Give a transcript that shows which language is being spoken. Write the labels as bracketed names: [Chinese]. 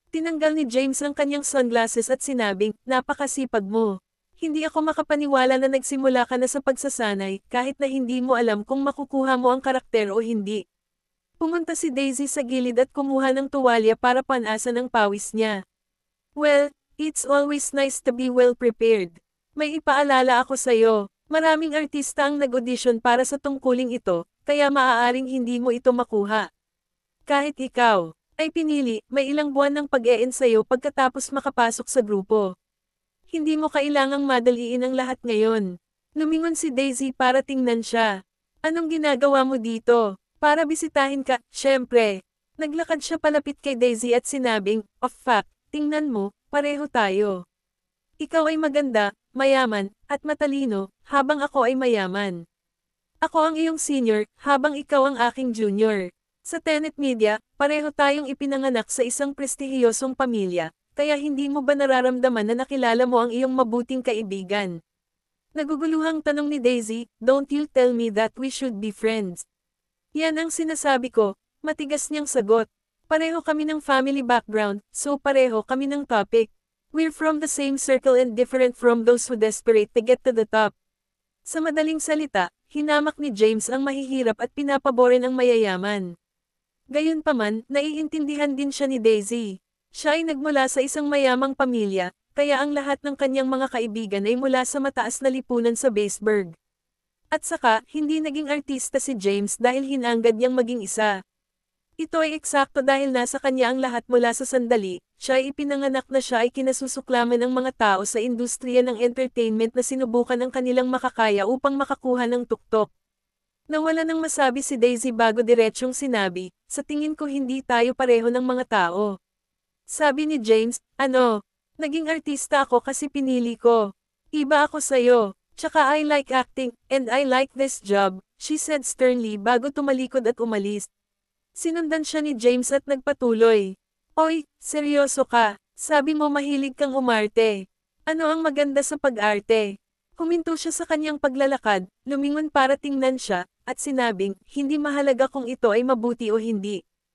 [Filipino] Tinanggal ni James ang kanyang sunglasses at sinabing, napakasipag mo. Hindi ako makapaniwala na nagsimula ka na sa pagsasanay, kahit na hindi mo alam kung makukuha mo ang karakter o hindi. Pumunta si Daisy sa gilid at kumuha ng tuwalya para panasan ang pawis niya. [English] Well, it's always nice to be well prepared. [Filipino] May ipaalala ako sa'yo. Maraming artista ang nag-audition para sa tungkuling ito, kaya maaaring hindi mo ito makuha. Kahit ikaw ay pinili, may ilang buwan ng pag-e-ensayo pagkatapos makapasok sa grupo. Hindi mo kailangang madaliin ang lahat ngayon. Lumingon si Daisy para tingnan siya. Anong ginagawa mo dito? Para bisitahin ka, syempre. Naglakad siya palapit kay Daisy at sinabing, [English] of fact, [Filipino] tingnan mo, pareho tayo. Ikaw ay maganda, mayaman, at matalino, habang ako ay mayaman. Ako ang iyong senior, habang ikaw ang aking junior. Sa Tenet Media, pareho tayong ipinanganak sa isang prestihiyosong pamilya. Kaya hindi mo ba nararamdaman na nakilala mo ang iyong mabuting kaibigan? Naguguluhang tanong ni Daisy, [English] don't you tell me that we should be friends. [Filipino] Yan ang sinasabi ko, matigas niyang sagot. Pareho kami ng family background, so pareho kami ng topic. [English] We're from the same circle and different from those who desperate to get to the top. [Filipino] Sa madaling salita, hinamak ni James ang mahihirap at pinapaborin ang mayayaman. Gayunpaman, naiintindihan din siya ni Daisy. Siya ay nagmula sa isang mayamang pamilya, kaya ang lahat ng kanyang mga kaibigan ay mula sa mataas na lipunan sa Baseburg. At saka, hindi naging artista si James dahil hinanggad niyang maging isa. Ito ay eksakto dahil nasa kanya ang lahat mula sa sandali, siya ay ipinanganak na siya ay kinasusuklaman ng mga tao sa industriya ng entertainment na sinubukan ang kanilang makakaya upang makakuha ng tuktok. Nawala nang masabi si Daisy bago diretsyong sinabi, sa tingin ko hindi tayo pareho ng mga tao. Sabi ni James, ano? Naging artista ako kasi pinili ko. Iba ako sa'yo. [English] Tsaka I like acting, and I like this job, she said sternly [Filipino] bago tumalikod at umalis. Sinundan siya ni James at nagpatuloy. Oy, seryoso ka. Sabi mo mahilig kang umarte. Ano ang maganda sa pag-arte? Huminto siya sa kanyang paglalakad, lumingon para tingnan siya, at sinabing, hindi mahalaga kung ito ay mabuti o hindi.